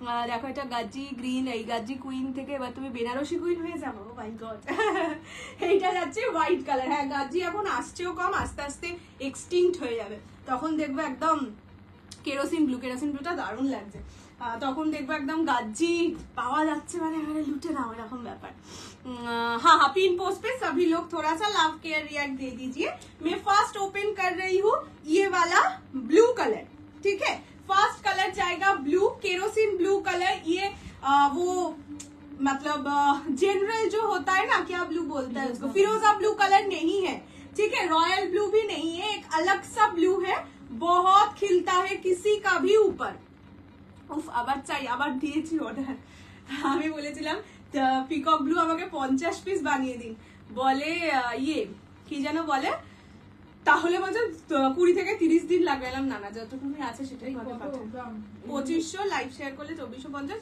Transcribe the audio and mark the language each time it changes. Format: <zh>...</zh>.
<bn>দেখো, এটা গাজ্জি গ্রিন, এই গাজ্জি কুইন থেকে এবার তুমি বেনারসি কুইন হয়ে যাবো, মাই গড। এইটা যাচ্ছে হোয়াইট কালার। হ্যাঁ, গাজ্জি এখন আসছেও কম, আস্তে আস্তে এক্সটিংক্ট হয়ে যাবে, তখন দেখবো একদম কেরোসিন ব্লুটা দারুণ লাগছে। তখন দেখবো একদম গাজ্জি পাওয়া যাচ্ছে, মানে লুটে নাও, এরকম ব্যাপার।</bn> <hi>हाँ, पिन पोस्ट पे सभी लोग थोड़ा सा लव केयर रिएक्ट दे दीजिए। मैं फर्स्ट ओपन कर रही हूँ ये वाला ब्लू कलर, ठीक है? फर्स्ट कलर जाएगा ब्लू, केरोसिन ब्लू कलर। ये वो मतलब जनरल जो होता है ना, क्या ब्लू बोलता है उसको, फिरोजा ब्लू कलर नहीं है, ठीक है? रॉयल ब्लू भी नहीं है, एक अलग सा ब्लू है, बहुत खिलता है किसी का भी ऊपर।</hi> <bn>উফ, আবার চাই, আবার দিয়েছি অর্ডার। আমি বলেছিলাম পিকক ব্লু আমাকে 50 পিস বানিয়ে দিন, বলে ইয়ে কি যেন বলে, তাহলে বলছে 20 থেকে 30 দিন লাগবে। এলাম না, যতটুকু আছে সেটাই ভাবে পাঠান। 2500 লাইভ শেয়ার করলে 2450।</bn>